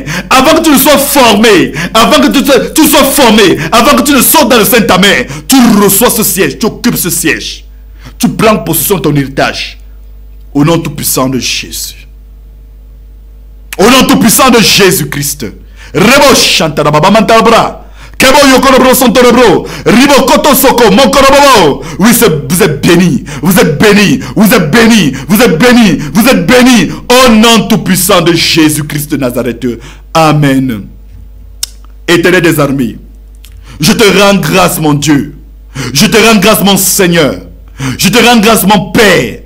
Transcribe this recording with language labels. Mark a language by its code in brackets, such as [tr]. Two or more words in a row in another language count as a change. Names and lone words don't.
[fr] Avant que tu ne sois formé, avant que tu sois formé, avant que tu ne sortes dans le Saint-Amen. Tu reçois ce siège, tu occupes ce siège. Tu prends possession de ton héritage. Au nom tout-puissant de Jésus. Au nom tout-puissant de Jésus-Christ. Rebo chantara baba mantabra. Kebo yokorobro sontorobro. Ribo koto soko mokorobo. Oui, vous êtes bénis. Vous êtes bénis. Vous êtes bénis. Vous êtes bénis. Vous êtes bénis. Au nom tout-puissant de Jésus-Christ de Nazareth. Amen. Éternel des armées, je te rends grâce, mon Dieu. Je te rends grâce, mon Seigneur. Je te rends grâce, mon Père.